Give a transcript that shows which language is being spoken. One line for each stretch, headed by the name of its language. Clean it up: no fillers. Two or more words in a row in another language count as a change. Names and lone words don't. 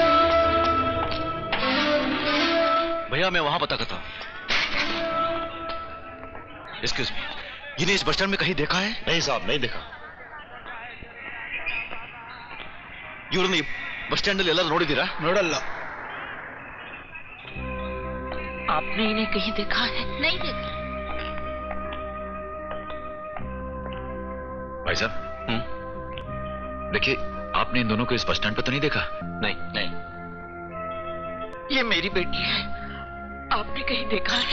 Hindi: भैया मैं वहां पता करता हूँ।
English: excuse me,
Hindi: इन्हें इस
English: bus stand
Hindi: में कहीं देखा है? नहीं साहब, नहीं देखा।
Kannada: ಇವ್ರನ್ನ
English: bus stand
Kannada: ಅಲ್ಲಿ ಎಲ್ಲರೂ ನೋಡಿದ್ದೀರಾ? ನೋಡಲ್ಲ।
Hindi: आपने इन्हें कहीं देखा है? नहीं देखा। भाई साहब, देखिए, आपने इन दोनों को इस
English: bus stand
Hindi: पर तो नहीं देखा? नहीं नहीं। ये मेरी बेटी है। आपने कहीं देखा है?